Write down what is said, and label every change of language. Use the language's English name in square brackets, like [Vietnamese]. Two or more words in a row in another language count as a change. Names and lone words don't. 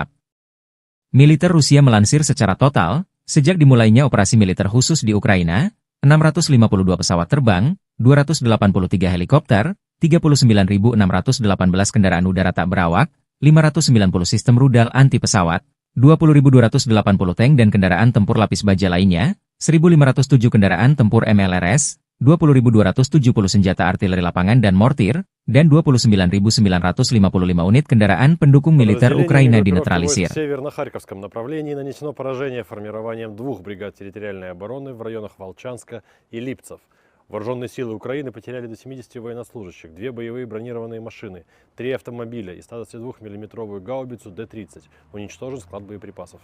[Indonesian] Militer Rusia melansir secara total, sejak dimulainya operasi militer khusus di Ukraina, 652 pesawat terbang, 283 helikopter, 39.618 kendaraan udara tak berawak, 590 sistem rudal anti-pesawat, 20.280 tank dan kendaraan tempur lapis baja lainnya, 1.507 kendaraan tempur MLRS, 20.270 senjata artileri lapangan dan mortir, dan 29.955 unit kendaraan pendukung militer Ukraina dinetralisir. [Russian] В северно-харьковском направлении нанесено поражение формированием 2 бригад территориальной обороны в районах Волчанска и Липцев. Вооруженные силы Украины потеряли до 70 военнослужащих, 2 боевые бронированные машины, 3 автомобиля и 122-мм гаубицу Д-30. Уничтожен склад боеприпасов.